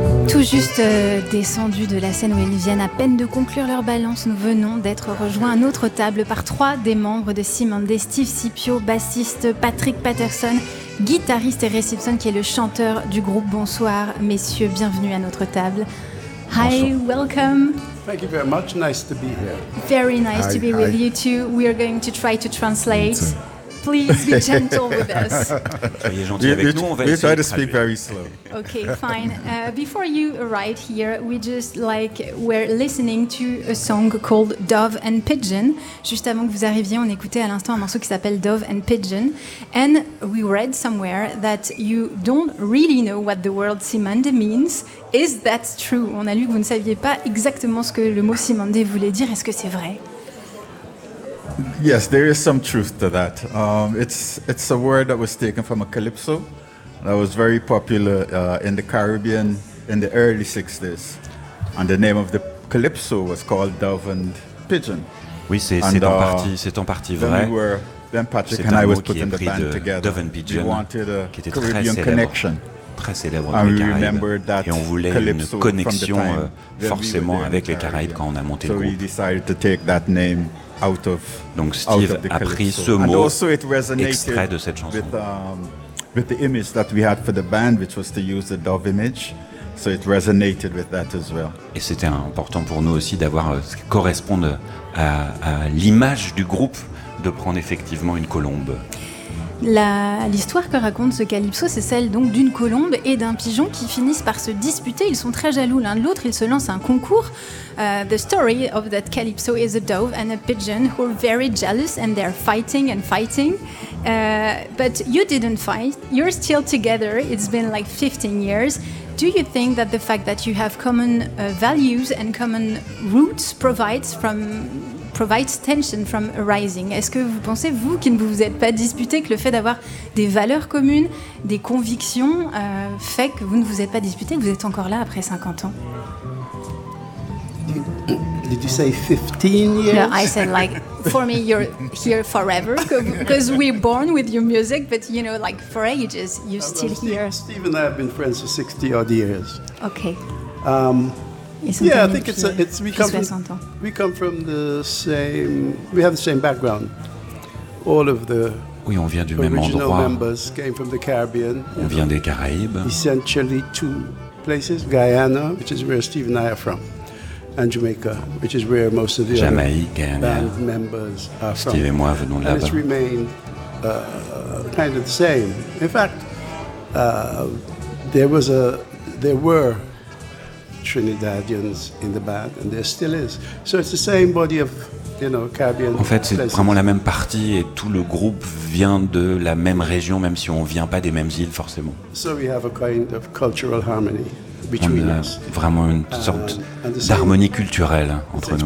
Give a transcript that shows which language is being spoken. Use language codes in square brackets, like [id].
[fr] Tout juste descendus de la scène où ils viennent à peine de conclure leur balance, nous venons d'être rejoints à notre table par trois des membres de Simandé, Steve Scipio, bassiste, Patrick Patterson, guitariste et Ray Simpson qui est le chanteur du groupe. Bonsoir messieurs, bienvenue à notre table. [en] Hi, [fr] bonsoir. [en] Welcome. Thank you very much, nice to be here. Very nice to be with you too. We are going to try to translate. Please be gentle with us. We try to speak very slow. Okay, fine. Before you arrived here, we just like were listening to a song called Dove and Pigeon. [fr] Juste avant que vous arriviez, on écoutait à l'instant un morceau qui s'appelle Dove and Pigeon. [en] And we read somewhere that you don't really know what the word Simandé means. Is that true? [fr] On a lu que vous ne saviez pas exactement ce que le mot Simandé voulait dire. Est-ce que c'est vrai? [en] Yes, there is some truth to that. It's a word that was taken from a calypso that was very popular in the Caribbean in the early 60s. And the name of the calypso was called Dove and Pigeon. [fr] Oui, c'est en partie vrai. [en] Then, Patrick and I was putting the band together. Dove and Pigeon, we wanted a [fr] qui était très [en] Caribbean [fr] célèbre. [en] Connection. [fr] Très célèbre dans les Caraïbes, et on voulait une connexion forcément avec les Caraïbes quand on a monté le groupe. Donc Steve a pris ce mot extrait de cette chanson. [en] With the image that we had for the band, which was to use the dove image, so it resonated with that as well. [fr] Et c'était important pour nous aussi d'avoir ce qui correspond à l'image du groupe, de prendre effectivement une colombe. L'histoire que raconte ce calypso, c'est celle donc d'une colombe et d'un pigeon qui finissent par se disputer. Ils sont très jaloux l'un de l'autre, ils se lancent un concours. [en] The story of that calypso is a dove and a pigeon who are very jealous and they're fighting and fighting. But you didn't fight, you're still together, it's been like 15 years. Do you think that the fact that you have common values and common roots provides tension from arising? [fr] Est-ce que vous pensez, vous, qui ne vous êtes pas disputé, que le fait d'avoir des valeurs communes, des convictions, fait que vous ne vous êtes pas disputé, que vous êtes encore là après 50 ans? [en] Did you say 15 years? No, I said like, for me, you're here forever, because we're born with your music, but you know, like for ages, you're still here. Steve and I have been friends for 60 odd years. Okay. Yeah, I think we have the same background. All of the [fr] oui, on vient du même endroit. [en] Members came from the Caribbean. [fr] On vient des Caraïbes. [en] Essentially two places, Guyana, which is where Steve and I are from, and Jamaica, which is where most of the [fr] Jamaïque, [en] other [fr] Guyana. [en] Band members are [fr] Steve Et moi venons de là-bas. [en] And it's remained kind of the same. In fact, there were Trinidadians in the band, and there still is. So it's the same body of, you know, Caribbean. [fr] En fait, c'est vraiment la même partie, et tout le groupe vient de la même région, même si on vient pas des mêmes îles forcément. [en] So we have a kind of cultural harmony between us. [fr] On a vraiment une sorte d'harmonie culturelle entre nous.